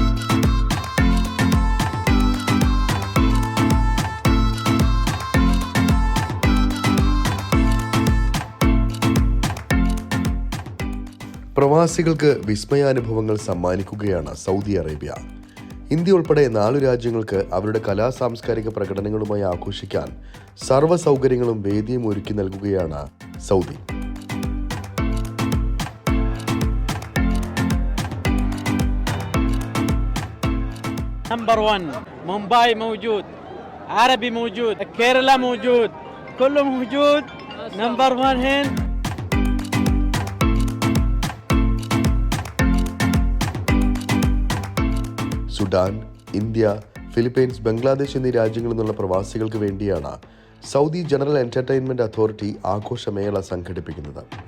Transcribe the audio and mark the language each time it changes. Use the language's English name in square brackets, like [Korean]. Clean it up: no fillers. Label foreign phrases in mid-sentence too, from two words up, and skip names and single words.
[Malayalam] പ്രവാസികൾക്ക് വിസ്മയാനുഭവങ്ങൾ സമ്മാനിക്കുകയാണ് സൗദി അറേബ്യ. ഇന്ത്യ ഉൾപ്പെടെ 4 രാജ്യങ്ങൾക്ക് അവരുടെ കലാ സാംസ്കാരിക പ്രകടനങ്ങളുമായി ആഘോഷിക്കാൻ സർവ്വ സൗകര്യങ്ങളും വേദിയും ഒരുക്കി നൽകുകയാണ് സൗദി. [Arabic] نمبر 1 مومباي موجود عربي موجود، كيرلا موجود، كله موجود. نمبر 1 هند. [Malayalam] സുഡാൻ, ഇന്ത്യ, ഫിലിപ്പീൻസ്, ബംഗ്ലാദേശ് എന്നീ രാജ്യങ്ങളിൽ നിന്നുള്ള പ്രവാസികൾക്ക് വേണ്ടിയാണ് സൗദി ജനറൽ എന്റർടൈൻമെന്റ് അതോറിറ്റി ആഘോഷമേള സംഘടിപ്പിക്കുന്നത്.